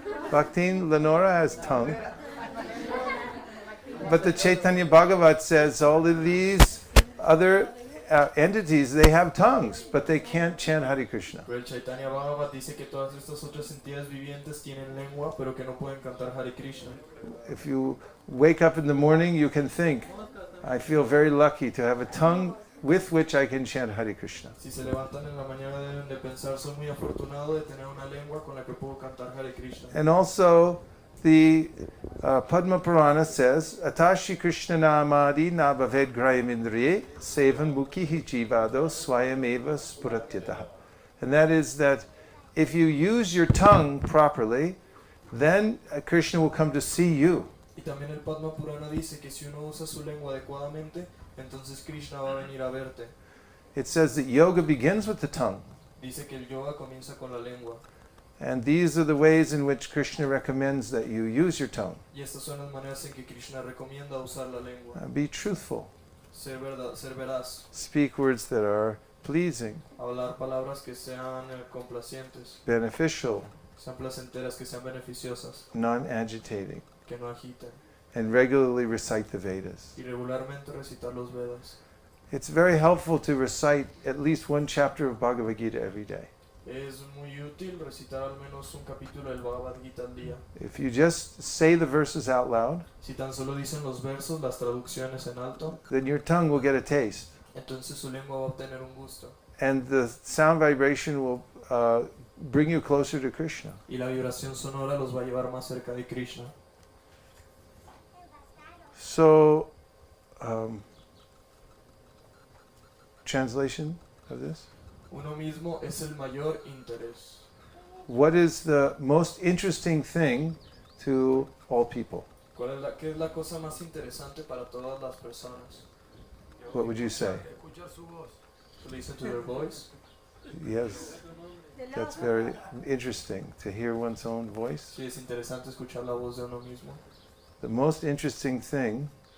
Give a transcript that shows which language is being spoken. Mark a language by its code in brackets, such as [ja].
[en] Bhaktin Lenora has tongue. But the Chaitanya Bhagavat says all of these other entities, they have tongues, but they can't chant Hare Krishna. [es] Pero el Chaitanya Bhagavat dice que todas estas otras entidades vivientes tienen lengua, pero que no pueden cantar Hare Krishna. [en] If you wake up in the morning, you can think, I feel very lucky to have a tongue with which I can chant Hare Krishna. [es] Si se levantan en la mañana deben de pensar, soy muy afortunado de tener una lengua con la que puedo cantar Hare Krishna. [en] And also, the Padma Purana says, [sa] Atashi Krishna namadi na bhaved grayamindriye sevan mukhihi jivado swayameva spuratyataha. [en] And that is that if you use your tongue properly, then Krishna will come to see you. [es] Y también el Padma Purana dice que si uno usa su lengua adecuadamente, entonces Krishna va a venir a verte. [en] It says that yoga begins with the tongue. [es] Dice que el yoga comienza con la lengua. [en] And these are the ways in which Krishna recommends that you use your tongue. [es] Y estas son las maneras en que Krishna recomienda usar la lengua. [en] Be truthful. [es] Ser veraz. [en] Speak words that are pleasing, [es] Hablar palabras que sean complacientes, [en] beneficial, [es] sean placenteras, que sean beneficiosas, [en] non-agitating, [es] que no agiten. [en] and regularly recite the Vedas. [es] Y regularmente recitar los Vedas. [en] It's very helpful to recite at least one chapter of Bhagavad Gita every day. [es] Es muy útil recitar al menos un capítulo del Bhagavad Gita al día. [en] If you just say the verses out loud, [es] Si tan solo dicen los versos, las traducciones en alto, [en] then your tongue will get a taste. [es] entonces su lengua va a obtener un gusto. [en] And the sound vibration will bring you closer to Krishna. [es] Y la vibración sonora los va a llevar más cerca de Krishna. [en] So, translation of this? [es] Uno mismo es el mayor interés. [en] What is the most interesting thing to all people? [es] ¿Qué es la cosa más interesante para todas las personas? [en] What would you say? To listen to their voice. Yes, that's very interesting to hear one's own voice. [es] Sí, es interesante escuchar la voz de uno mismo. [en] The most interesting thing